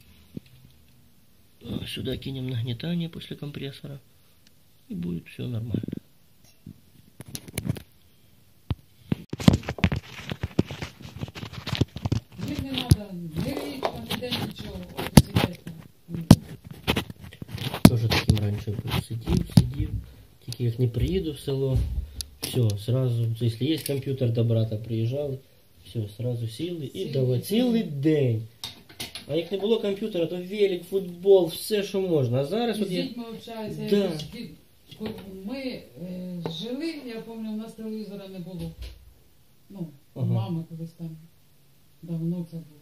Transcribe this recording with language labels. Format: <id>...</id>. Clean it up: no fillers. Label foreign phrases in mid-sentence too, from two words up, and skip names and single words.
<ru>Сюда кинем нагнетание после компрессора. И будет все нормально. Тоже таким раньше был.</ru> <uk>Сидів. Тільки як не</uk> <ru>приеду в село. Все, сразу, если есть компьютер до брата, приезжал, все, сразу</ru> <uk>сіли і давай цілий день. А як не було комп'ютера, то велик, футбол, все, що можна. А зараз от я... Да. Ми жили, я пам'ятаю, у нас телевізора не було. Ну, у мами колись там давно це було.</uk>